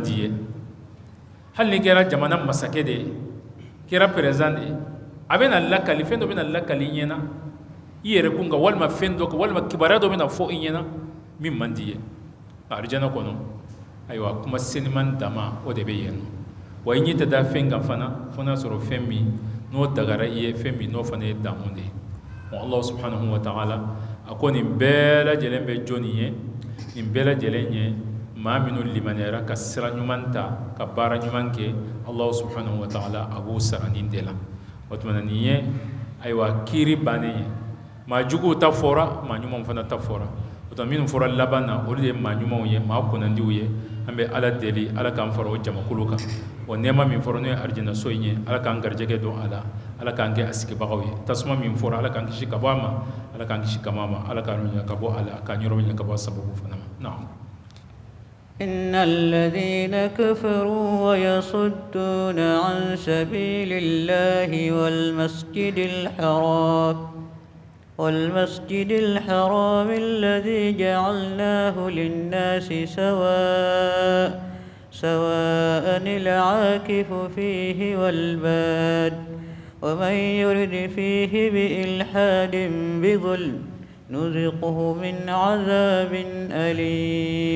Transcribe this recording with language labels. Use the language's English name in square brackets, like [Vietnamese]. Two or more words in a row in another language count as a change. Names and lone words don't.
[Bambara] di ye hali ni kɛra jamana masakɛ de ye kɛra président de ye a bɛ na lakali fɛn dɔ bɛ na lakali i ɲɛna i yɛrɛ kun kan walima fɛn dɔ kan walima kibaruya dɔ bɛ na fɔ i ɲɛna min man di ye arijana kɔnɔ ayiwa kuma seniman dama o de bɛ yen nɔ wa i ɲɛ tɛ da fɛn kan fana fo n'a sɔrɔ fɛn min n'o dagara i ye fɛn min n'o fana ye damu de ye [Arabic] الله سبحانه وتعالى [Bambara] a ko nin bɛɛ lajɛlen bɛ jɔnni ye nin bɛɛ lajɛlen ye maa minnu limaniyara ka sira ɲuman ta ka baara ɲuman kɛ [Arabic] الله سبحانه وتعالى [Bambara] a b'o sara nin de la o tuma nin ye ayiwa kiiri bannen ye maa juguw ta fɔra maa ɲumanw fana ta fɔra o tuma minnu fɔra laban na olu de ye maa ɲumanw ye maa kunnandiw ye an bɛ ala deli ala k'an fara o jamakulu kan wa nɛɛma min fɔra n'o ye arijana so in ye ala k'an garijɛgɛ don a la ala k'an kɛ a sigibagaw ye tasuma min fɔra ala k'an kisi ka bɔ a ma ala k'an kisi kama ma ala k'an ɲɛ ka bɔ a la k'an yɔrɔ ɲɛ ka bɔ a sababu fana ma naam [Arabic] إن الذين كفروا ويصدون عن سبيل الله والمسجد الحرام الذي جعلناه للناس سواء العاكف فيه والباد ومن يرد فيه بإلحاد بظلم نذقه من عذاب أليم